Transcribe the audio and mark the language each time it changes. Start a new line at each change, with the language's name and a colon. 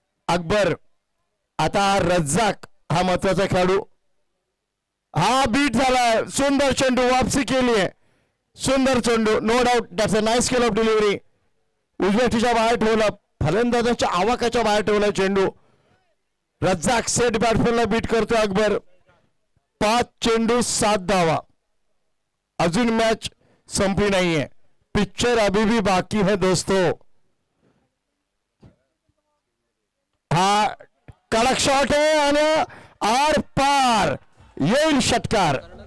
Marathi: अकबर, आता रज्जाक हा महत्वाचा खेळाडू, हा बीट झालाय, सुंदर चेंडू वापसी केली आहे, सुंदर चेंडू,
English: No doubt, that's a nice skill of delivery.
Marathi: उजव्या ठिच्या बाहेर ठेवला, फलंदाजाच्या आवाकाच्या बाहेर ठेवला चेंडू। रज्जाक सेट बॅट्समॅनला बीट करतो अकबर। 5 चेंडू 7 धावा, अजून मैच संपली
Hindi: नहीं है, पिक्चर अभी भी बाकी है दोस्तों।
Marathi: हा कडक शॉट है आणि आर पार येईल षटकार।